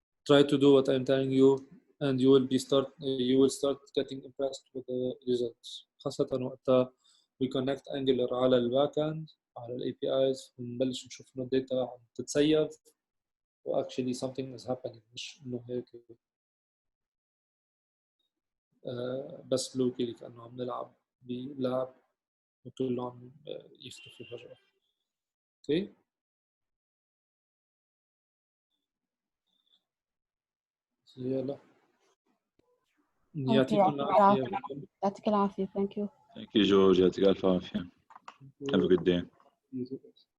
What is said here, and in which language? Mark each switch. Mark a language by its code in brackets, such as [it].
[en] Try to do what I'm telling you and you will start getting impressed with the results. [ar] خاصة وقتها [en] we connect Angular [ar] على الباك اند على ال APIs ونبلش نشوف إنه الداتا عم تتسيف و [en] actually something is happening [ar] مش إنه هيك بس لوكيلي كأنه عم نلعب بلعب وكله عم يختفي فجأة. اوكي يلا يعطيكم العافية. يعطيك العافية. [en] Thank you. Thank you, George. [ar] يعطيك ألف عافية. [en] Have a good day.